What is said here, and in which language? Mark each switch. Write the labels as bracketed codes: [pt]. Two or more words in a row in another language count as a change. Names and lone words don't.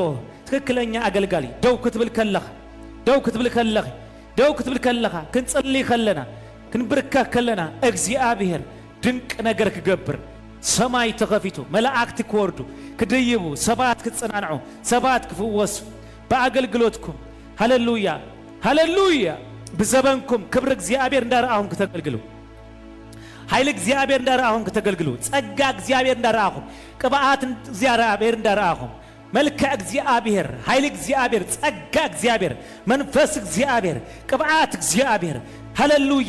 [ti] ትክክለኛ አገልጋሊ ደው ክትብል ከለኻ ደው ክትብል ከለኻ ደው ክትብል ከለኻ ክንጸልይ ከለና ክንብርካ ከለና እግዚአብሔር ድንቅ ነገር ክገብር ሰማይ ተኸፊቱ መላእክት ክወርዱ ክድይቡ ሰባት ክጽናንዑ ሰባት ክፍወሱ በአገልግሎትኩም ሃሌሉያ ሃሌሉያ በዘበንኩም ክብር እግዚአብሔር እንዳራአሁን ከተገልግሉ ኃይል እግዚአብሔር እንዳራአሁን ከተገልግሉ ጸጋ እግዚአብሔር እንዳራአሁን ቅባአት እግዚአብሔር እንዳራአሁን መልከ እግዚአብሔር ኃይል እግዚአብሔር ጸጋ እግዚአብሔር መንፈስ እግዚአብሔር ቅባአት እግዚአብሔር ሃሌሉያ